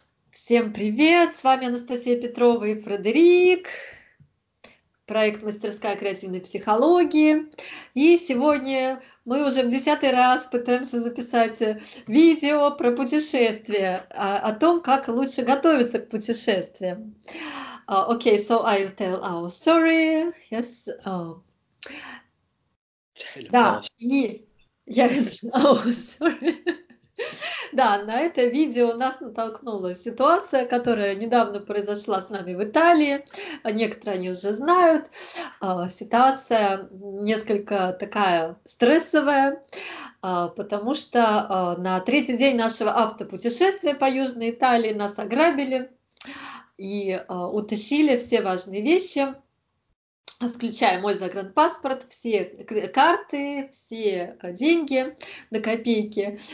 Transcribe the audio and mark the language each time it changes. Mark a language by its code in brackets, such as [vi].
[ru] Всем привет! С вами Анастасия Петрова и Фредерик. Проект «Мастерская креативной психологии». И сегодня мы уже в 10-й раз пытаемся записать видео про путешествия, о том, как лучше готовиться к путешествиям. [en] Okay, so I'll tell our story. Yes. [ru] Да, и [en] yes, our story. [ru] Да, на это видео нас натолкнула ситуация, которая недавно произошла с нами в Италии. Некоторые они уже знают. Ситуация несколько такая стрессовая, потому что на третий день нашего автопутешествия по Южной Италии нас ограбили и утащили все важные вещи, включая мой загранпаспорт, все карты, все деньги на копейки.